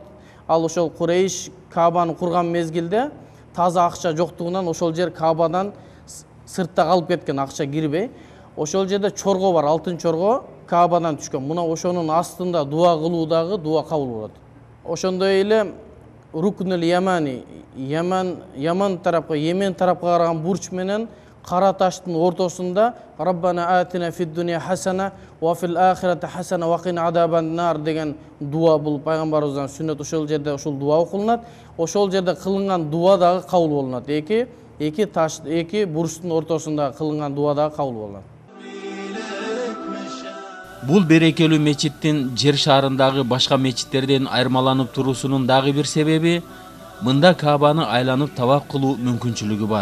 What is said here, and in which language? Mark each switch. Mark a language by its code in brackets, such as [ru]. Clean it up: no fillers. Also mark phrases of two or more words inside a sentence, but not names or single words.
[ky] Ал ошол Курейш Каабаны курган мезгилде таза акча жоктугунан ошол жер Каабадан сыртта калып кеткен, акча кирбей. Ошол жерде чорго бар, алтын чорго Каабадан түшкөн. Мына ошонун астында дуа кылуу дагы дуа кабыл болот. Ошондой эле Рукнул Ямани, Яман тарапка, Йемен тарапка караган бурч менен кара таштын ортосунда [ar] ربنا آتنا في الدنيا حسنة وفي الآخرة حسنة وقنا عذاب النار [ky] деген дуа бул пайгамбарыбыздан сүннөт. Ошол жерде ошол дуа окулунат. Ошол жерде кылынган дуа дагы кабыл болунат. Эки бурчтун ортосунда кылынган дуа дагы кабыл болунат. Бул берекелүү мечиттин жер шаарындагы башка мечиттерден айырмаланып туруусунун дагы бир себеби мында Каабаны айланып таваф кылуу мүмкүнчүлүгү бар.